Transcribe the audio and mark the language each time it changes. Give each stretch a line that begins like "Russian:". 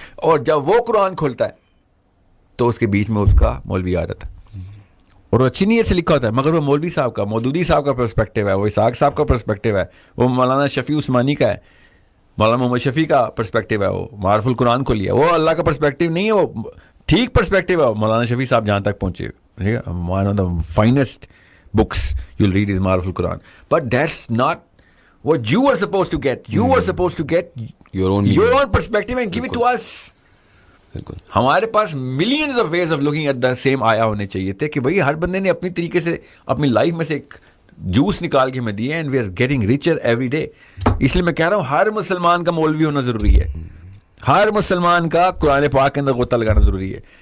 Urdu: اور جب وہ قرآن کھولتا ہے تو اس کے بیچ میں اس کا مولوی آ رہتا ہے, اور وہ اچھی نیت سے لکھا ہوتا ہے, مگر وہ مولوی صاحب کا, مودودی صاحب کا پرسپیکٹیو ہے, وہ اسحاق صاحب کا پرسپیکٹیو ہے, وہ مولانا شفیع عثمانی کا ہے, مولانا محمد شفیع کا پرسپیکٹیو ہے, وہ معارف القرآن کو لیا, وہ اللہ کا پرسپیکٹیو نہیں ہے, وہ ٹھیک پرسپیکٹیو ہے. مولانا شفیع صاحب جہاں تک پہنچے, ٹھیک ہے,
English: One of the finest books you'll read is Ma'arif al-Quran, but that's not what you are supposed to get. You are supposed to get your own perspective and give it to us.
Urdu: ہمارے پاس
English: millions of ways of looking at the same
Urdu: آیا ہونے چاہیے تھے کہ بھائی ہر بندے نے اپنی طریقے سے اپنی لائف میں سے ایک جوس نکال کے ہمیں دیے,
English: and we are getting richer every day.
Urdu: اس لیے میں کہہ رہا ہوں ہر مسلمان کا مولوی ہونا ضروری ہے, ہر مسلمان کا قرآن پاک کے اندر غوطہ لگانا ضروری ہے.